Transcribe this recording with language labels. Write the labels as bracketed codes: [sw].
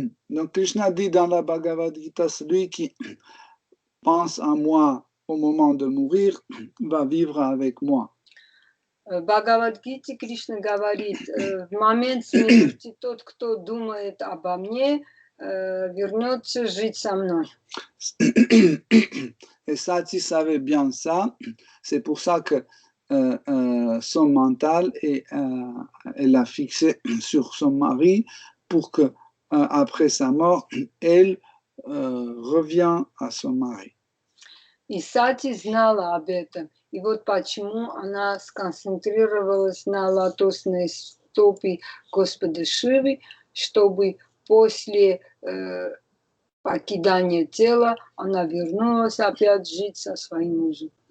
[fr] Donc Krishna dit dans la Bhagavad Gita, celui qui pense à moi au moment de mourir va vivre avec moi. [ru] В Бхагавад-гите Кришна говорит, в момент смерти тот, кто думает обо мне, вернется жить со мной. [fr] Et Sati savait bien ça, c'est pour ça que son mental elle l'a fixé sur son mari pour que après sa mort, elle revient à son mari. [ru] И Сати знала об этом. И вот почему она сконцентрировалась на лотосной стопе Господа Шивы, чтобы после покидания тела она вернулась опять жить со своим мужем.